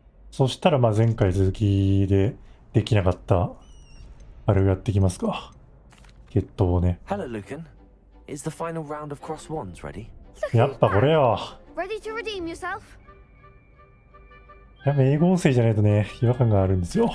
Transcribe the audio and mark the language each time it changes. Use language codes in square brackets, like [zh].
[ja] そしたらまあ前回続きでできなかったあれをやっていきますか。決闘をね。 [en] Hello, Lucan. Is the final round of cross wands ready? [ja] やっぱこれよ。 [en] Ready to redeem yourself? [ja] やっぱ英語音声じゃないとね、違和感があるんですよ。